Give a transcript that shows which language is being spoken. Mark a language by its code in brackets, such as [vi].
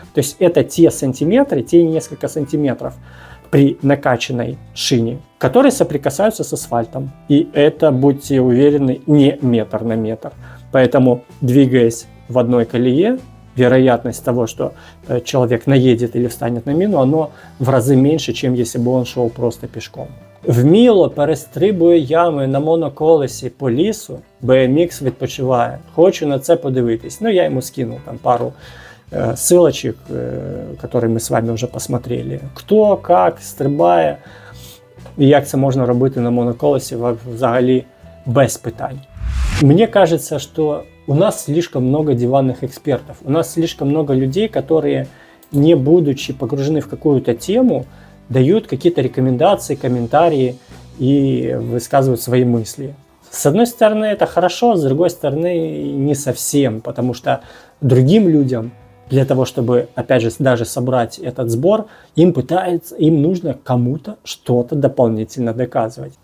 [ru] То есть это те сантиметры, те несколько сантиметров при накачанной шине, которые соприкасаются с асфальтом. И это, будьте уверены, не метр на метр. Поэтому, двигаясь в одной колее, вероятность того, что человек наедет или встанет на мину, оно в разы менше, чем если бы он шел просто пішком. [uk] Вміло перестрибує ями на моноколесі по лісу, BMX відпочиває. Хочу на це подивитись. [ru] Ну, я ему скинул там пару ссылочек, которые мы с вами уже посмотрели. Кто, как, [uk] стрибає, і як це можна робити на моноколесі взагалі без питань. [ru] Мне кажется, что у нас слишком много диванных экспертов. У нас слишком много людей, которые, не будучи погружены в какую-то тему, дают какие-то рекомендации, комментарии и высказывают свои мысли. С одной стороны, это хорошо, с другой стороны, не совсем, потому что другим людям, для того, чтобы, опять же, даже собрать этот сбор, им нужно кому-то что-то дополнительно доказывать.